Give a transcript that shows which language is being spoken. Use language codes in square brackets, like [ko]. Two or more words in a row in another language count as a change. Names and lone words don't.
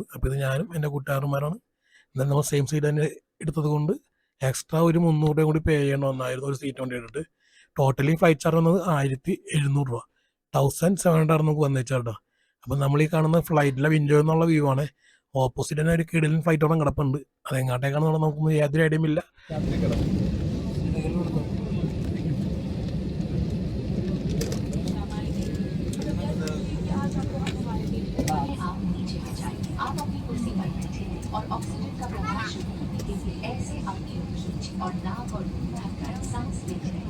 [ml] അപ്പോൾ ഇത് ഞാനും എൻ്റെ കൂട്ടുകാരന്മാരാണ്. എന്നാലും നമ്മൾ [en] same seat [ml] തന്നെ എടുത്തത് കൊണ്ട് എക്സ്ട്രാ ഒരു 300 രൂപ കൂടി പേ ചെയ്യണമെന്നായിരുന്നു ഒരു സീറ്റ് വേണ്ടി എടുത്തിട്ട്. [en] totally flight charge [ml] വന്നത് 1700 രൂപ. 1700 നമുക്ക് വന്നേച്ചാട്ടോ. അപ്പോൾ നമ്മൾ ഈ കാണുന്ന ഫ്ലൈറ്റിലെ വിൻഡോ എന്നുള്ള വ്യൂ ആണ്. ഓപ്പോസിറ്റ് തന്നെ ഒരു കിടിലൻ ഫ്ലൈറ്റോടെ കിടപ്പുണ്ട്. അതെങ്ങാട്ടേക്കാണെന്നുള്ള നമുക്കൊന്നും യാതൊരു ഐഡിയയും ഇല്ല. [hi] और ऑक्सीजन का प्रवाह शुरू होने के लिए ऐसे अपनी और नाक और मुंह ढककर सांस लेते रहें।